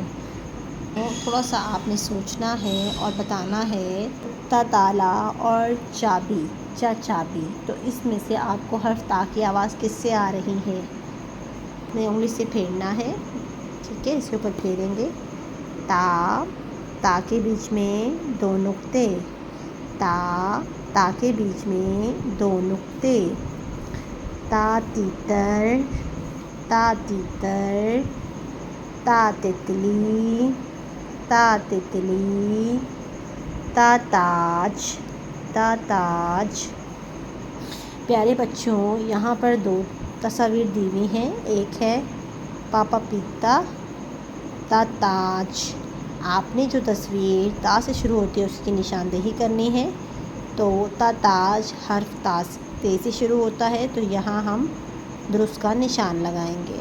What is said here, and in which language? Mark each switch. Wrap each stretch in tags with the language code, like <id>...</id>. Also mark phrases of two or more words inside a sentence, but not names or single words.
<ur>تھوڑا سا آپ نے سوچنا ہے اور بتانا ہے تالا اور چابی، چابی، تو اس میں سے آپ کو حرف تا کی آواز کس سے آ رہی ہے؟ اپنے انگلی سے پھیرنا ہے، ٹھیک ہے، اس کے اوپر پھیریں گے۔ تا کے بیچ میں 2 نقطے، تا کے بیچ میں 2 نقطے، تا تیتر، تا تیتر، تا تتلی، تا تتلی، تا تاج، تا تاج۔ پیارے بچوں یہاں پر 2 تصاویر دی ہوئی ہیں، ایک ہے پاپا پیتا، تا تاج۔ آپ نے جو تصویر تا سے شروع ہوتی ہے اس کی نشاندہی کرنی ہے، تو تا تاج حرف تے سے شروع ہوتا ہے، تو یہاں ہم درست کا نشان لگائیں گے۔</ur>